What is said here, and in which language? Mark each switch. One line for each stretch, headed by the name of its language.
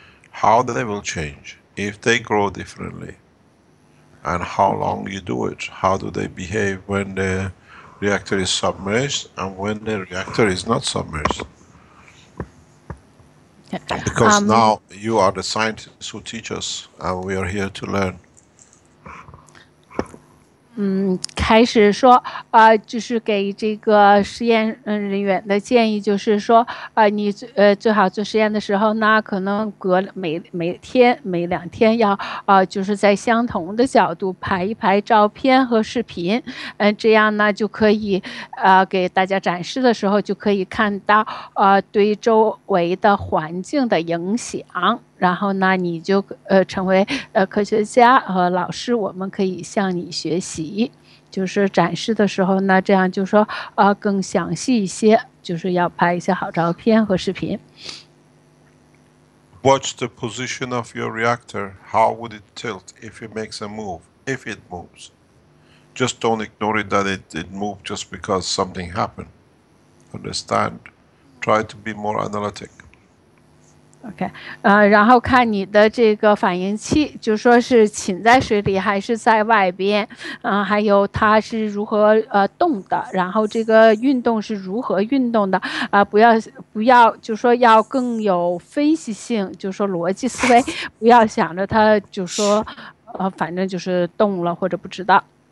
English: How they will change, if they grow differently, and how long you do it. How do they behave when the reactor is submerged and when the reactor is not submerged? Because now you are the scientists who teach us, and we are here to learn.
Chinese: 开始说，就是给这个实验人员的建议，就是说，你最好做实验的时候呢，可能隔每天每2天要就是在相同的角度拍一拍照片和视频，这样呢就可以给大家展示的时候就可以看到对周围的环境的影响。然后呢，你就成为科学家和老师，我们可以向你学习。就是展示的时候呢，这样就说更详细一些，就是要拍一些好照片和视频。
English: Watch the position of your reactor. How would it tilt if it makes a move? If it moves, just don't ignore it that it moved just because something happened. Understand? Try to be more analytic.
Chinese: OK，然后看你的这个反应器，就说是浸在水里还是在外边，还有它是如何动的，然后这个运动是如何运动的不要，就说要更有分析性，就说逻辑思维，不要想着它就说反正就是动了或者不知道。